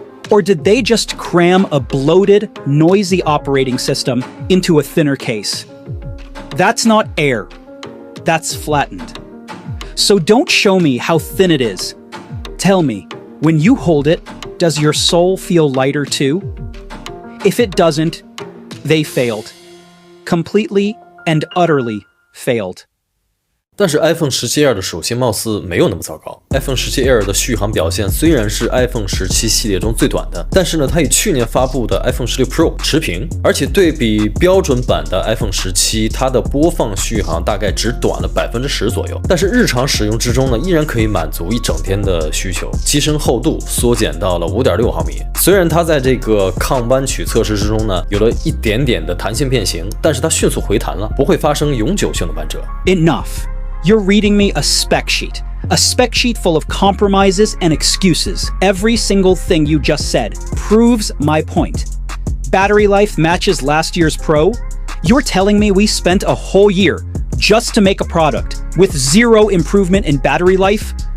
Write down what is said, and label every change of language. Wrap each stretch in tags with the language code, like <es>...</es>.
<en>Or did they just cram a bloated, noisy operating system into a thinner case? That's not Air. That's flattened. So don't show me how thin it is. Tell me, when you hold it, does your soul feel lighter too? If it doesn't, they failed. Completely and utterly failed.</en> <zh>但是 iPhone 17 Air 的属性貌似没有那么糟糕。iPhone 17 Air 的续航表现虽然是 iPhone 17系列中最短的，但是呢，它与去年发布的 iPhone 16 Pro 持平，而且对比标准版的 iPhone 17，它的播放续航大概只短了10%左右。但是日常使用之中呢，依然可以满足一整天的需求。机身厚度缩减到了5.6毫米，虽然它在这个抗弯曲测试之中呢，有了一点点的弹性变形，但是它迅速回弹了，不会发生永久性的弯折。</zh> <en>Enough. You're reading me a spec sheet full of compromises and excuses. Every single thing you just said proves my point. Battery life matches last year's Pro? You're telling me we spent a whole year just to make a product with zero improvement in battery life?</en>